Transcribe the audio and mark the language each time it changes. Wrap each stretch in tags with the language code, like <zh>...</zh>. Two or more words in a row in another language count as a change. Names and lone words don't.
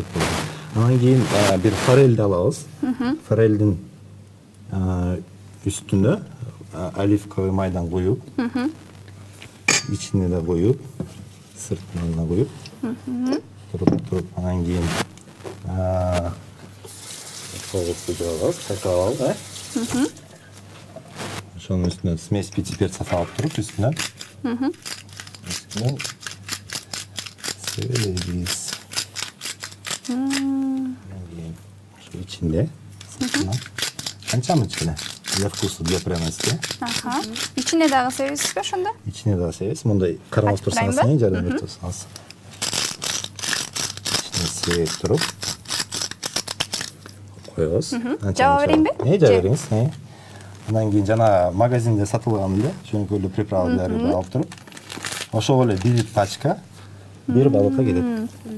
<ky>Анан кийин бир форельди алабыз. Форельдин үстүнө оливковый майдан коюп, ичине да коюп, сыртынан да коюп, туруп, анан кийин соусты жабабыз, чайкап алып, ошонун үстүнө</ky> <ru>смесь пичи-перца</ru> <ky>салып туруп, үстүнөн себелейбиз. Ошо ичинде, канчамы ичине?</ky> <ru>Для вкуса, для пряности.</ru> <ky>Ичине дагы себесизби ошондо? Ичине дагы себебиз. Мындай карамыз турсаңыз, жардам берип турсаңыз. Ичине себеп туруп коебуз. Жаба берейинби? Жаба бериңиз. Андан кийин жана магазинде сатылган эле жөнөкөйлүү приправаларды алып туруп, ошого эле бир пачка бир балыкка кетет.</ky>